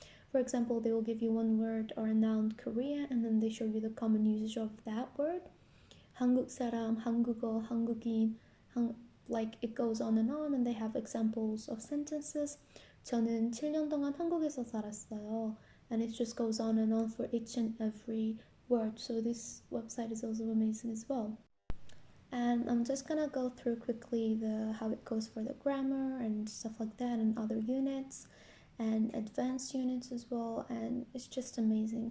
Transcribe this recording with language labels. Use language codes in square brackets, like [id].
[en] For example, they will give you one word or a noun Korean, and then they show you the common usage of that word. [ko] 한국 사람, 한국어, 한국인, [en] like it goes on, and they have examples of sentences. [ko] 저는 7년 동안 한국에서 살았어요. [en] And it just goes on for each and every word. So this website is also amazing as well. And I'm just gonna go through quickly how it goes for the grammar and stuff like that, and other units and advanced units as well, and it's just amazing.